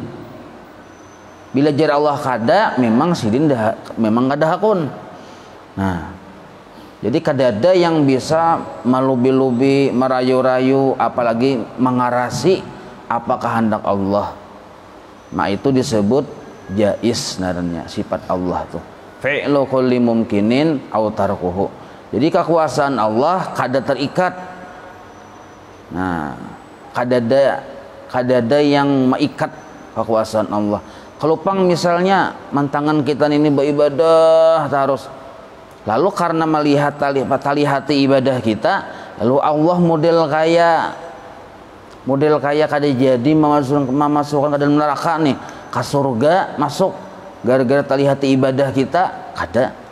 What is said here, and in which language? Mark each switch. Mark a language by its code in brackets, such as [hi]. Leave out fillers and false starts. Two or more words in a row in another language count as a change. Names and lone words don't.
[bjn] Bila jar Allah kada, memang sidin memang kada hakun. Nah, jadi kadada yang bisa melubi-lubi, merayu-rayu, apalagi mengarasi apa kehendak Allah. Nah, itu disebut jais narannya, sifat Allah tuh. [ar] فعل كل ممكن أو تركه. [bjn] Jadi kekuasaan Allah kada terikat. Nah, kadada yang meikat kekuasaan Allah. Kalau pang misalnya mantangan kita ini beribadah terus, lalu karena melihat hati ibadah kita, lalu Allah model kaya kada jadi memasukkan ke dalam neraka nih, ke surga masuk gara-gara hati ibadah kita kada.